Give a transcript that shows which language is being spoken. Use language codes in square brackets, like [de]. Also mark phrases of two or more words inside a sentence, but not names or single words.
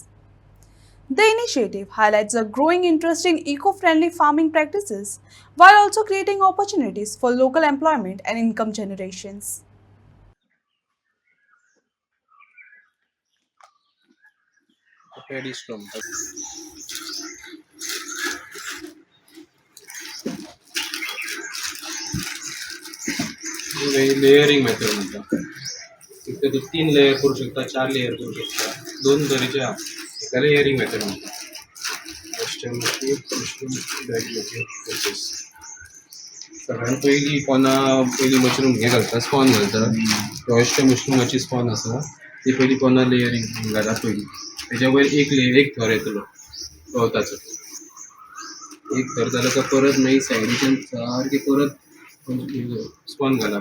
[en] The initiative highlights a growing interest in eco-friendly farming practices while also creating opportunities for local employment and income generations. Paddy slump. layering method म्हणतात. [mr] इथे तू 3 लेयर करू शकता, 4 लेयर करू शकता. [kok] 2 तरेचे आहा. [en] एका layering method म्हणतात. western mushroom process. [kok] सगळ्यात पहिली मशरूम हे घालता, स्पॉन घालता. रॉयस्टर मशरूमाची स्पॉन आसा ती पहिली पोना लेयरिंग घाला पहिली. त्याच्या वयर एक थर येतलो गवताचो. एक थर झालं का परत मागीर सायडीच्यान सारखे परत स्पॉन घालप.